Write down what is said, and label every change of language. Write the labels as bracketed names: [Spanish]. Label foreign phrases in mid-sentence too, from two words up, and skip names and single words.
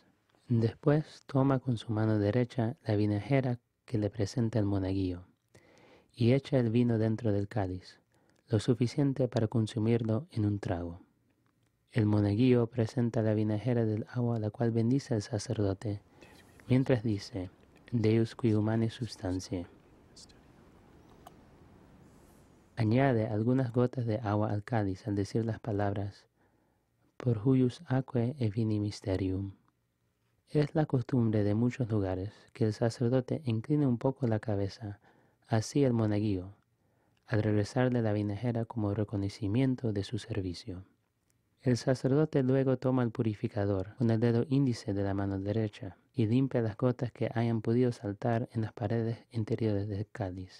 [Spanish] Después toma con su mano derecha la vinagera que le presenta el monaguillo y echa el vino dentro del cáliz, lo suficiente para consumirlo en un trago. El monaguillo presenta la vinagera del agua, la cual bendice al sacerdote, mientras dice, [Latin] Deus qui humane substantiae. [Spanish] Añade algunas gotas de agua al cáliz al decir las palabras, [Latin] por huius aquae e vini mysterium. [Spanish] Es la costumbre de muchos lugares que el sacerdote incline un poco la cabeza hacia el monaguillo, al regresarle la vinagera como reconocimiento de su servicio. El sacerdote luego toma el purificador con el dedo índice de la mano derecha y limpia las gotas que hayan podido saltar en las paredes interiores del cáliz.